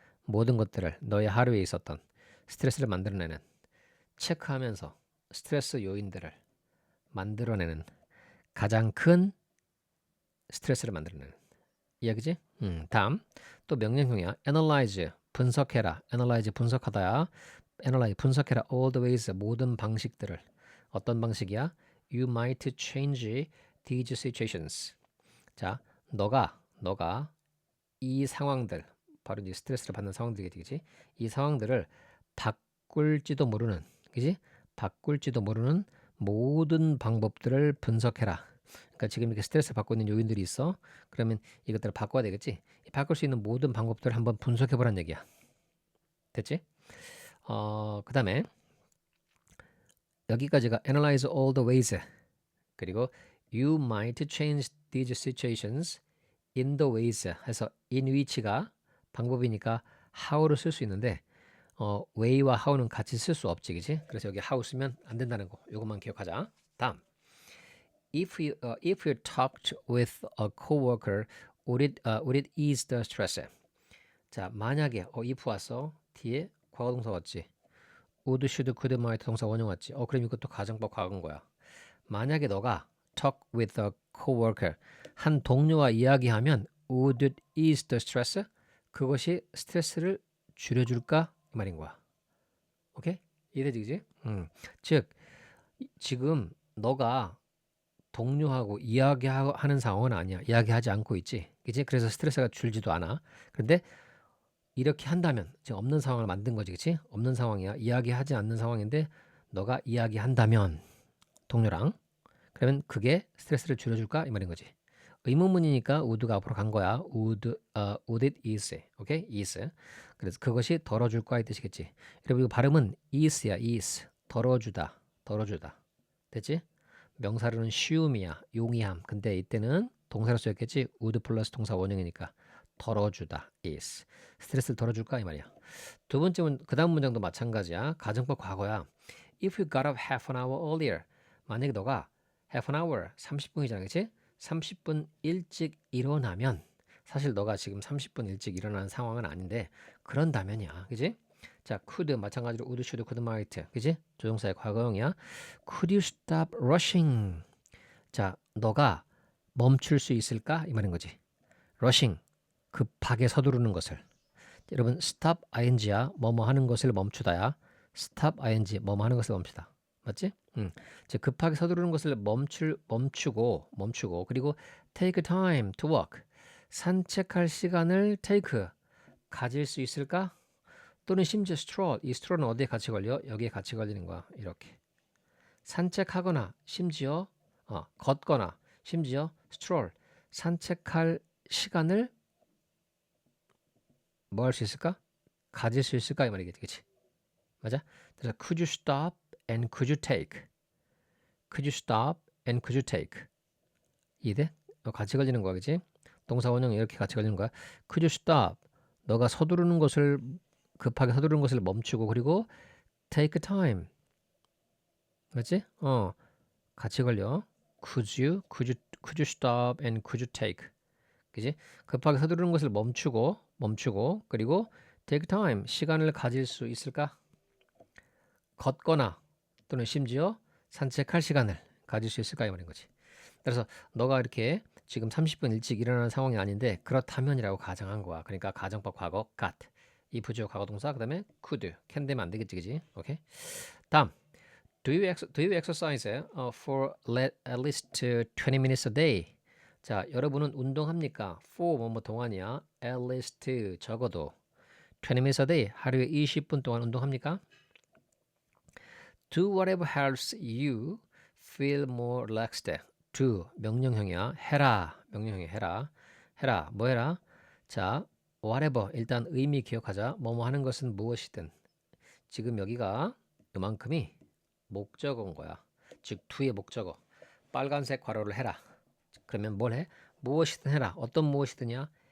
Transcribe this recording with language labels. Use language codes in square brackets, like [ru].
[ko] 모든 것들을 너의 하루에 있었던 스트레스를 만들어내는 체크하면서 스트레스 요인들을 만들어내는 가장 큰 스트레스를 만들어내는 이야기지? 다음 또 명령형이야. analyze 분석해라. analyze 분석하다야. analyze 분석해라. [en] all the ways [ko] 모든 방식들을. 어떤 방식이야? [en] You might change these situations. [ko] 자, 너가 이 상황들 바로 이제 스트레스를 받는 상황들이겠지. 이 상황들을 바꿀지도 모르는, 그지? 바꿀지도 모르는 모든 방법들을 분석해라. 그러니까 지금 이렇게 스트레스 받고 있는 요인들이 있어. 그러면 이것들을 바꿔야 되겠지. 바꿀 수 있는 모든 방법들을 한번 분석해 보란 얘기야. 됐지? 그다음에 여기까지가 [en] analyze all the ways. [ko] 그리고 [en] you might change these situations in the ways [ko] 해서 in which가 방법이니까 how를 쓸 수 있는데 way와 how는 같이 쓸 수 없지, 그지? 그래서 여기 how 쓰면 안 된다는 거. 이것만 기억하자. 다음. [en] If you talked with a coworker, would it ease the stress? [ko] 자, 만약에 if 왔어. 뒤에 과거동사 왔지. [en] would, should, could, might [ko] 동사 원형 왔지. 그럼 이것도 가정법 과거인 거야. 만약에 너가 [en] talk with a coworker [ko] 한 동료와 이야기하면 [en] would it ease the stress? [ko] 그것이 스트레스를 줄여줄까? 이 말인 거야. 오케이? 이해되지, 그지? 즉 지금 너가 동료하고 이야기하는 상황은 아니야. 이야기하지 않고 있지, 그지? 그래서 스트레스가 줄지도 않아. 그런데 이렇게 한다면 지금 없는 상황을 만든 거지, 그치? 없는 상황이야. 이야기하지 않는 상황인데 너가 이야기한다면 동료랑 그러면 그게 스트레스를 줄여줄까 이 말인 거지. 의문문이니까 would가 앞으로 간 거야. [en] would it ease, [ko] 오케이? [en] ease. [ko] 그래서 그것이 덜어줄 거야 이 뜻이겠지. 여러분 이거 발음은 ease야, ease. 덜어주다, 덜어주다. 됐지? 명사로는 쉬움이야, 용이함. 근데 이때는 동사로 쓰였겠지. would 플러스 동사 원형이니까 덜어주다, ease. 스트레스를 덜어줄까 이 말이야. 두 번째 그다음 문장도 마찬가지야. 가정법 과거야. [en] If you got up half an hour earlier. [ko] 만약에 너가 half an hour 30분이잖아, 그렇지? 30분 일찍 일어나면 사실 너가 지금 30분 일찍 일어나는 상황은 아닌데 그런다면이야, 그지? [en] 자, could [ko] 마찬가지로 [en] would, should, could, might, 그지? [ko] 조동사의 과거형이야. [en] Could you stop rushing? [ko] 자, 너가 멈출 수 있을까? 이 말인 거지. rushing, 급하게 서두르는 것을. 여러분 stop ing야. 뭐뭐 하는 것을 멈추다야. stop ing 뭐뭐 하는 것을 멈추다. 맞지? 즉 급하게 서두르는 것을 멈추고 그리고 [en] take time to walk. [ko] 산책할 시간을 take 가질 수 있을까? 또는 심지어 stroll. 이 stroll은 어디에 같이 걸려? 여기에 같이 걸리는 거야. 이렇게. 산책하거나 심지어 걷거나 심지어 stroll. 산책할 시간을 뭐 할 수 있을까? 가질 수 있을까? 이 말이겠지. 그치? 맞아? [en] 그래서 could you stop and could you take? could you stop and could you take? [ko] 이해? 같이 걸리는 거야, 그치? 동사 원형이 이렇게 같이 걸리는 거야. [en] could you stop? [ko] 너가 서두르는 것을 급하게 서두르는 것을 멈추고 그리고 take time. 맞지? 같이 걸려. [en] could you stop and could you take? [ko] 그지? 급하게 서두르는 것을 멈추고 그리고 take time 시간을 가질 수 있을까? 걷거나 또는 심지어 산책할 시간을 가질 수 있을까 이 말인 거지. 그래서 너가 이렇게 지금 30분 일찍 일어나는 상황이 아닌데 그렇다면이라고 가정한 거야. 그러니까 가정법 과거 got 이 부주어 과거 동사 그다음에 could can 되면 안 되겠지, 그지? 오케이. 다음 [en] do you exercise for at least 20 minutes a day? [ko] 자, 여러분은 운동합니까? for 뭐뭐 동안이야. at least 적어도 [en] 20 minutes a day [ko] 하루에 20분 동안 운동합니까? [en] Do whatever helps you feel more relaxed. [ko] Do 명령형이야. 해라 명령형이 해라 뭐 해라? 자, whatever 일단 의미 기억하자. 뭐뭐 하는 것은 무엇이든. 지금 여기가 이만큼이 목적어인 거야. 즉 to의 목적어. 빨간색 괄호를 해라. 그러면 뭘 해? 무엇이든 해라. 어떤 무엇이든이야?